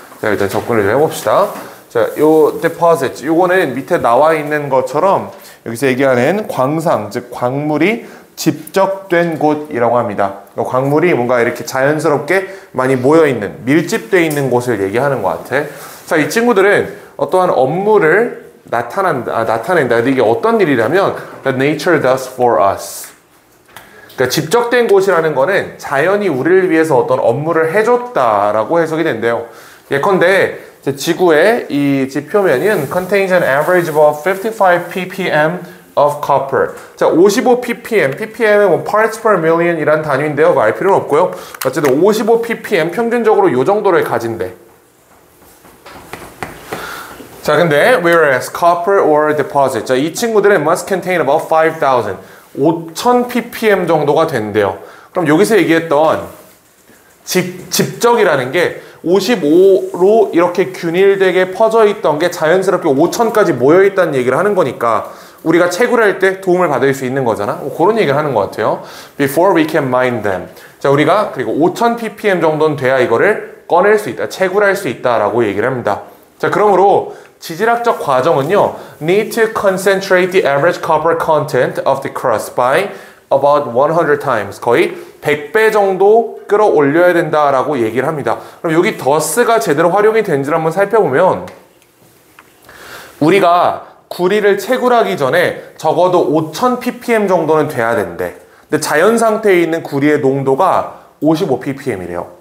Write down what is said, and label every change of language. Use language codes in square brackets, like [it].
[ko] 자, 일단 접근을 좀 해봅시다. 자, 요 deposit, 요거는 밑에 나와 있는 것처럼 여기서 얘기하는 광산, 즉 광물이 집적된 곳이라고 합니다. 광물이 뭔가 이렇게 자연스럽게 많이 모여있는, 밀집되어 있는 곳을 얘기하는 것 같아. 자, 이 친구들은 어떠한 업무를 나타낸다. 근데 이게 어떤 일이라면 [en] that nature does for us. [ko] 그러니까 집적된 곳이라는 거는 자연이 우리를 위해서 어떤 업무를 해줬다라고 해석이 된대요. 예컨대 지구의 이 지표면은 [en] contains an average of 55 ppm of copper. [ko] 자, 55 ppm. ppm은 뭐 [en] parts per million [ko] 이란 단위인데요. 그거 알 필요는 없고요. 어쨌든 55 ppm 평균적으로 요 정도를 가진대. 자, 근데 [en] whereas copper ore deposit. [ko] 자, 이 친구들은 [en] must contain about 5,000. [ko] 5,000 ppm 정도가 된대요. 그럼 여기서 얘기했던 집적이라는 게 55로 이렇게 균일되게 퍼져 있던 게 자연스럽게 5,000까지 모여 있다는 얘기를 하는 거니까 우리가 채굴할 때 도움을 받을 수 있는 거잖아. 그런 얘기를 하는 것 같아요. [en] Before we can mine them. [ko] 자, 우리가 그리고 5,000 ppm 정도는 돼야 이거를 꺼낼 수 있다, 채굴할 수 있다라고 얘기를 합니다. 자, 그러므로 지질학적 과정은요, [en] need to concentrate the average copper content of the crust by about 100 times. [ko] 거의 100배 정도 끌어올려야 된다라고 얘기를 합니다. 그럼 여기 더스가 제대로 활용이 된지를 한번 살펴보면, 우리가 구리를 채굴하기 전에 적어도 5,000 ppm 정도는 돼야 된대. 근데 자연 상태에 있는 구리의 농도가 55 ppm이래요.